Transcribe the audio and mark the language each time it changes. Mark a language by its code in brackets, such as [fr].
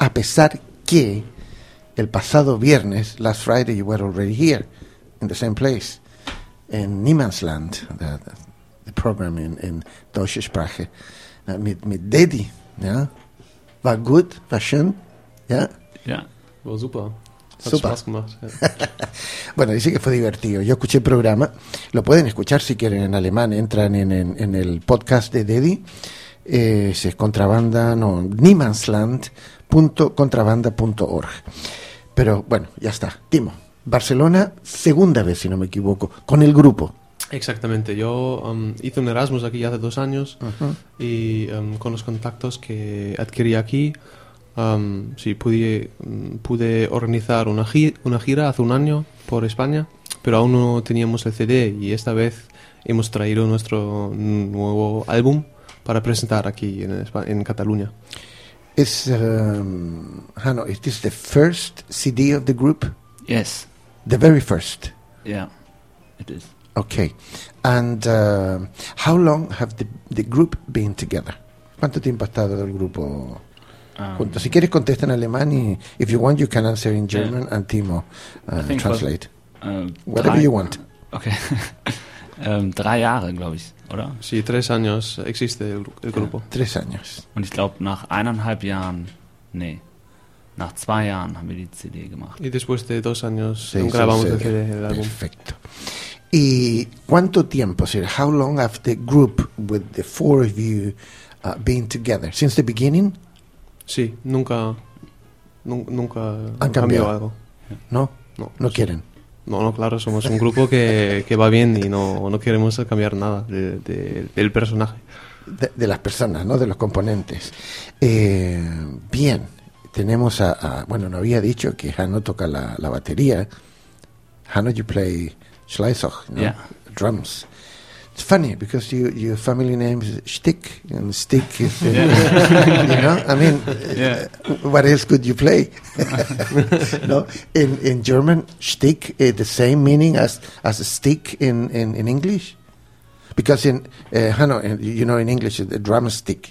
[es] A pesar que el pasado viernes, [en] last Friday, you were already here in the same place, in Niemann's Land, the program in [de] Deutsche Sprache. Mit Daddy, ja, war gut, war schön, ja? Ja, war super, hat super Spaß gemacht. Ja. [es] Bueno, dice que fue divertido, yo escuché el programa, lo pueden escuchar si quieren en alemán, entran en el podcast de Daddy, se es Contrabanda, no, niemandsland.contrabanda.org, pero bueno, ya está. Timo, Barcelona, segunda vez, si no me equivoco, con el grupo. Exactamente, yo hice un Erasmus aquí hace 2 años. Uh-huh. Y con los contactos que adquirí aquí, sí, pude organizar una gira hace 1 año por España, pero aún no teníamos el CD y esta vez hemos traído nuestro nuevo álbum para presentar aquí en Cataluña. [en] Is Hanno, is this the first CD of the group? Yes. The very first? Yeah, it is. Okay, and how long have the group been together? [es] ¿Cuánto tiempo ha estado el grupo juntos? Si quieres contesta en alemán y [en] if you want you can answer in German, yeah. And Timo translate. Whatever you want. [de] Okay. 3 Jahre, glaube ich, oder? [es] Sí, 3 años existe el grupo. 3 años. [de] Und ich glaube nach 1,5 Jahren, nee, nach 2 Jahren haben wir die CD gemacht. [es] Y después de 2 años grabamos el CD, el álbum. Perfecto. ¿Y cuánto tiempo, sir? [en] How long have the group with the 4 of you been together? Since the beginning? [es] Sí, nunca han cambiado algo. ¿No? No, no quieren. No, claro, somos un grupo que va bien y no queremos cambiar nada del personaje. De las personas, ¿no? De los componentes. Bien, tenemos a bueno, no había dicho que Hanno toca la batería. [en] Hanno, you play Schleisoch, no? Yeah. Drums. It's funny because your family name is Stick, and Stick is, you know, I mean, yeah. What else could you play? No, in German, Stick is the same meaning as a stick in English, because in Hanno, you know, in English, the drumstick.